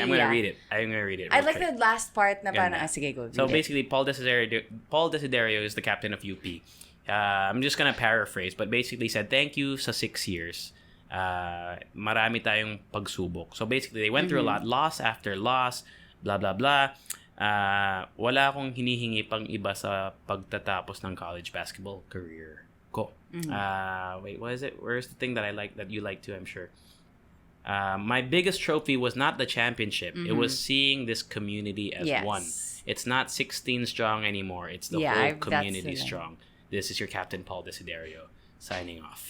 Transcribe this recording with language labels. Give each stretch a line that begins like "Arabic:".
English: I'm gonna read it. I like the last part
Filipino: na parang, sige, go.
English: So basically, Paul Desiderio is the captain of UP. I'm just gonna paraphrase, but basically said, thank you sa 6 years.
Filipino: Marami tayong pagsubok.
English: So basically, they went through a lot. Loss after loss. Blah, blah, blah.
Filipino: Wala akong hinihingi pang iba sa pagtatapos ng college basketball career ko.
English: Wait, what is it? Where's the thing that I like, that you like too, I'm sure? My biggest trophy was not the championship. It was seeing this community as one. It's not 16 strong anymore. It's the whole community strong. This is your captain, Paul Desiderio, signing off.